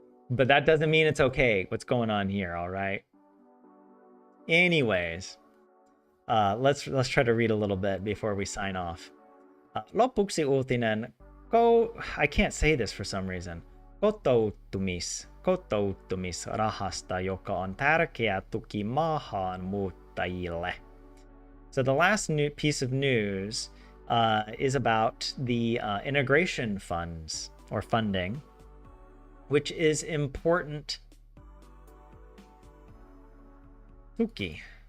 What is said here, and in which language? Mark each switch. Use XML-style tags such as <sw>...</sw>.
<en>But that doesn't mean it's okay what's going on here, all right? Anyways, let's try to read a little bit before we sign off.</en> <fi>Lopuksi uutinen.</fi> <en>I can't say this for some reason.</en> <fi>Kotoutumisrahasta, joka on tärkeä tuki maahanmuuttajille.</fi> <en>So the last piece of news is about the integration funds or funding, which is important.</en> <fi>Tuki.</fi>